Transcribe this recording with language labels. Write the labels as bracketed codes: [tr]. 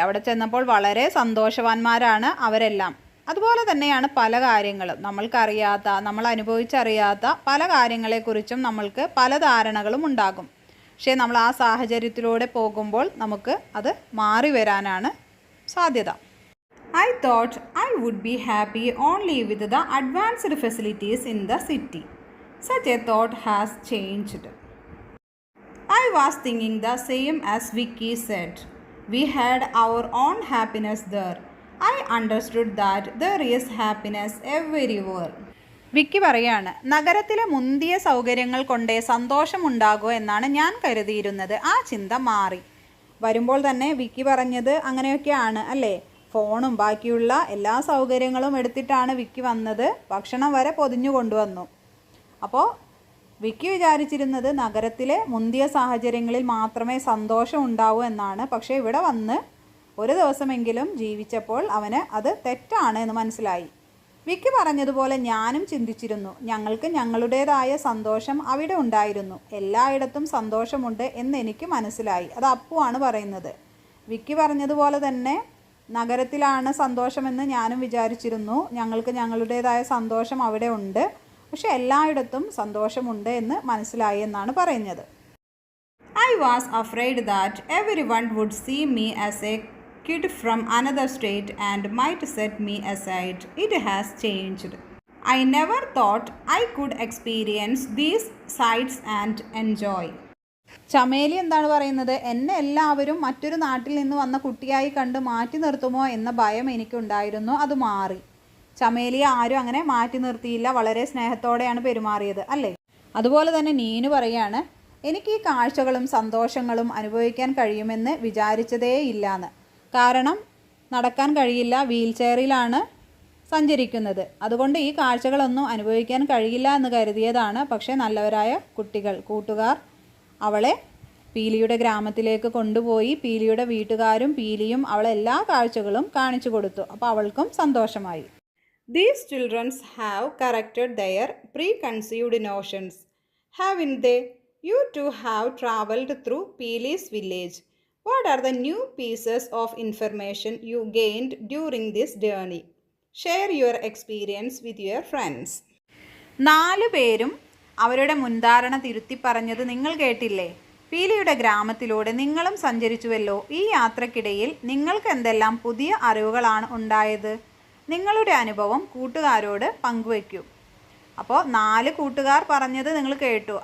[ml] അവിടെ ചെന്നപ്പോൾ വളരെ സന്തോഷവാന്മാരാണ് അവരെല്ലാം. അതുപോലെ തന്നെയാണ് പല കാര്യങ്ങളും നമ്മൾക്കറിയാത്ത, നമ്മൾ അനുഭവിച്ചറിയാത്ത പല കാര്യങ്ങളെക്കുറിച്ചും നമ്മൾക്ക് പല ധാരണകളും ഉണ്ടാകും. പക്ഷേ നമ്മൾ ആ സാഹചര്യത്തിലൂടെ പോകുമ്പോൾ നമുക്ക് അത് മാറി വരാനാണ് സാധ്യത. [en] I thought I would be happy only with the advanced facilities in the city. Such a thought has changed. I was thinking the same as Vicky said. We had our own happiness there. I understood that there is happiness everywhere. [ml] വിക്കി പറയാണ്, നഗരത്തിലെ മുന്തിയ സൗകര്യങ്ങൾ കൊണ്ടേ സന്തോഷമുണ്ടാകൂ എന്നാണ് ഞാൻ കരുതിയിരുന്നത്. ആ ചിന്ത മാറി. വരുമ്പോൾ തന്നെ വിക്കി പറഞ്ഞത് അങ്ങനെയൊക്കെയാണ് അല്ലേ? ഫോണും ബാക്കിയുള്ള എല്ലാ സൗകര്യങ്ങളും എടുത്തിട്ടാണ് വിക്കി വന്നത്. ഭക്ഷണം വരെ പൊതിഞ്ഞു കൊണ്ടുവന്നു. അപ്പോൾ വിക്കി വിചാരിച്ചിരുന്നത് നഗരത്തിലെ മുന്തിയ സാഹചര്യങ്ങളിൽ മാത്രമേ സന്തോഷം ഉണ്ടാവൂ എന്നാണ്. പക്ഷേ ഇവിടെ വന്ന് ഒരു ദിവസമെങ്കിലും ജീവിച്ചപ്പോൾ അവന് അത് തെറ്റാണ് എന്ന് മനസ്സിലായി. വിക്കി പറഞ്ഞതുപോലെ ഞാനും ചിന്തിച്ചിരുന്നു. ഞങ്ങൾക്ക് ഞങ്ങളുടേതായ സന്തോഷം അവിടെ ഉണ്ടായിരുന്നു. എല്ലായിടത്തും സന്തോഷമുണ്ട് എന്ന് എനിക്ക് മനസ്സിലായി. അത് അപ്പുവാണ് പറയുന്നത്. വിക്കി പറഞ്ഞതുപോലെ തന്നെ നഗരത്തിലാണ് സന്തോഷമെന്ന് ഞാനും വിചാരിച്ചിരുന്നു. ഞങ്ങൾക്ക് ഞങ്ങളുടേതായ സന്തോഷം അവിടെ ഉണ്ട്, പക്ഷെ എല്ലായിടത്തും സന്തോഷമുണ്ട് എന്ന് മനസ്സിലായി എന്നാണ് പറയുന്നത്. [en] I was afraid that everyone would see me as a kid from another state and might set me aside. It has changed. I never thought I could experience these sights and enjoy. [ml] Chameli എന്താണ് പറയുന്നത്? എന്നെ എല്ലാവരും മറ്റൊരു നാട്ടിൽ നിന്ന് വന്ന കുട്ടിയായി കണ്ട് മാറ്റി നിർത്തുമോ എന്ന ഭയം എനിക്കുണ്ടായിരുന്നു. അത് മാറി. ചമേലിയെ ആരും അങ്ങനെ മാറ്റി നിർത്തിയില്ല. വളരെ സ്നേഹത്തോടെയാണ് പെരുമാറിയത് അല്ലേ? അതുപോലെ തന്നെ നീനു പറയാണ്, എനിക്ക് ഈ കാഴ്ചകളും സന്തോഷങ്ങളും അനുഭവിക്കാൻ കഴിയുമെന്ന് വിചാരിച്ചതേ ഇല്ലാന്ന്. കാരണം നടക്കാൻ കഴിയില്ല, വീൽ ചെയറിലാണ് സഞ്ചരിക്കുന്നത്. അതുകൊണ്ട് ഈ കാഴ്ചകളൊന്നും അനുഭവിക്കാൻ കഴിയില്ല എന്ന് കരുതിയതാണ്. പക്ഷേ നല്ലവരായ കൂട്ടുകാർ അവളെ പീലിയുടെ ഗ്രാമത്തിലേക്ക് കൊണ്ടുപോയി പീലിയുടെ വീട്ടുകാരും പീലിയും അവളെ എല്ലാ കാഴ്ചകളും കാണിച്ചു കൊടുത്തു. അപ്പോൾ അവൾക്കും സന്തോഷമായി. [en] These children have corrected their preconceived notions, haven't they? You too have traveled through Peely's village. What are the new pieces of information you gained during this journey? Share your experience with your friends. [ml] 4 പേരും അവരുടെ മുൻധാരണ തിരുത്തി പറഞ്ഞത് നിങ്ങൾ കേട്ടില്ലേ? പീലിയുടെ ഗ്രാമത്തിലൂടെ നിങ്ങളും സഞ്ചരിച്ചുവല്ലോ. ഈ യാത്രക്കിടയിൽ നിങ്ങൾക്ക് എന്തെല്ലാം പുതിയ അറിവുകളാണ് ഉണ്ടായത്? നിങ്ങളുടെ അനുഭവം കൂട്ടുകാരോട് പങ്കുവയ്ക്കൂ. അപ്പോൾ 4 കൂട്ടുകാർ പറഞ്ഞത് നിങ്ങൾ കേട്ടു.